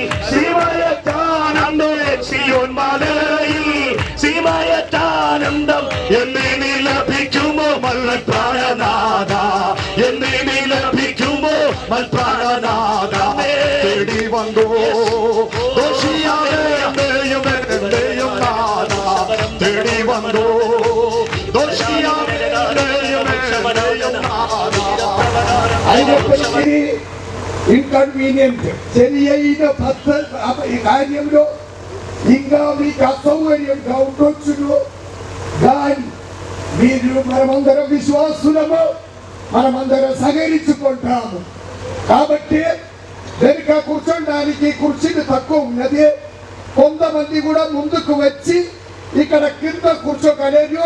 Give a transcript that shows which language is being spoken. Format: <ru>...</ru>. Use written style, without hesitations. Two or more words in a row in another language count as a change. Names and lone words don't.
<ml>സിയോൻ മലയിൽ സീമയറ്റാനന്ദം എന്നീ ലഭിക്കുമോ മൽപ്രാണനാഥ എന്നീ ലഭിക്കുമോ മൽപ്രാണനാഥ തേടി വന്നോ ദോഷിയായും നാഥ തേടി വന്നോ</ml> <te>ఇన్కన్వీనియంట్ సరియైన ఈ కార్యంలో ఇంకా మీకు అసౌకర్యంగా ఉండొచ్చును కానీ మీరు మనమందరం విశ్వాసులము మనమందరం సహకరించుకుంటాము కాబట్టి వెనుక కూర్చోడానికి కుర్చీలు తక్కువ ఉన్నది కొంతమంది కూడా ముందుకు వచ్చి ఇక్కడ కింద కూర్చోగలేరు</te>